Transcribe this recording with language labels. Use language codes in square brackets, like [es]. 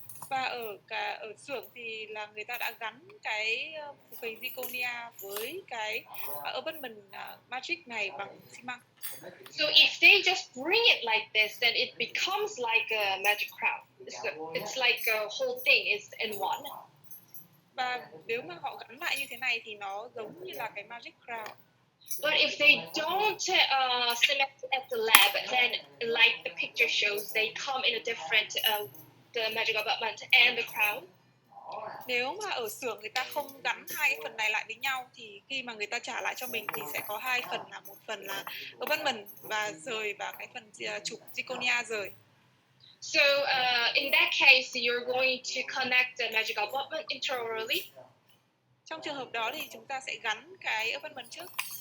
[vi] Và ở xưởng thì là người ta đã gắn cái phục hình zirconia với cái abutment magic này bằng xi măng. [en] So if they just bring it like this, then it becomes like a magic crown. It's like a whole thing is in one. [vi] Và nếu mà họ gắn lại như thế này thì nó giống như là cái magic crown. [en] But if they don't cement it at the lab, then like the picture shows, they come in a different the magic abutment and the crown. [vi] Nếu mà ở xưởng người ta không gắn hai phần này lại với nhau thì khi mà người ta trả lại cho mình thì sẽ có hai phần, là một phần là abutment và rời và cái phần chụp zirconia rời. [en] So in that case, you're going to connect the magic abutment intraorally. [vi] Trong trường hợp đó thì chúng ta sẽ gắn cái abutment trước.